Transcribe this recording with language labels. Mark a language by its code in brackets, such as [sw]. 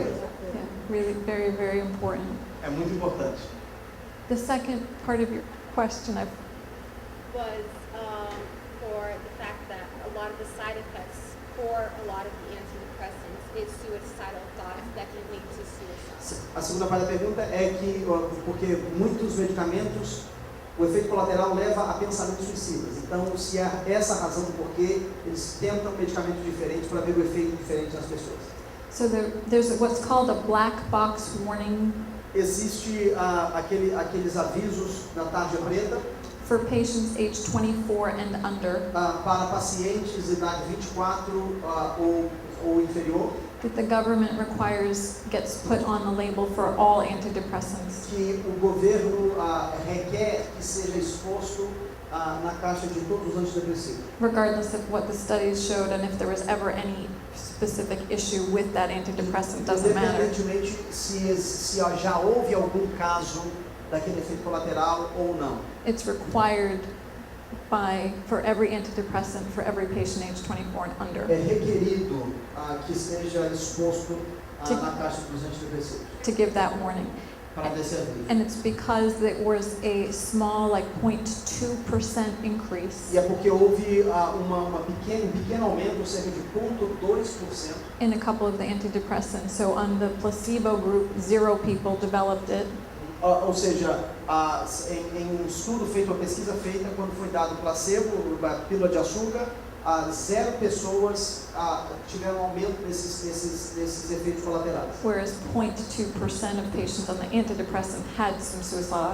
[en] Yeah, really very, very important. [pt] É muito importante. [en] The second part of your question, was for the fact that a lot of the side effects for a lot of the antidepressants is suicidal thoughts that can lead to suicide. [pt] A segunda parte da pergunta é que, porque muitos medicamentos, o efeito colateral leva a pensamentos suicidas. Então, se é essa a razão do porquê eles tentam medicamentos diferentes para ver o efeito diferente nas pessoas. [en] so there's what's called a black box warning [pt] Existe aqueles avisos na tarja preta [en] for patients aged 24 and under [pt] para pacientes de idade 24 ou inferior, [en] that the government gets put on the label for all antidepressants. [pt] que o governo requer que seja exposto na caixa de todos os antidepressivos. [en] Regardless of what the studies showed and if there was ever any specific issue with that antidepressant, doesn't matter. [pt] Independentemente se já houve algum caso daquele efeito colateral ou não. [en] It's required for every antidepressant for every patient aged 24 and under. [pt] É requerido que esteja exposto na caixa dos antidepressivos [en] To give that warning. [pt] para dar esse aviso. [en] And it's because there was a small, like 0.2% increase [pt] E é porque houve um pequeno aumento, cerca de 0,2%, [en] in a couple of the antidepressants. So on the placebo group, 0 people developed it. [pt] ou seja, em um estudo feito, uma pesquisa feita, quando foi dado placebo, a pílula de açúcar, 0 pessoas tiveram aumento desses efeitos colaterais. [en] Whereas 0.2% of patients on the antidepressant had some suicidal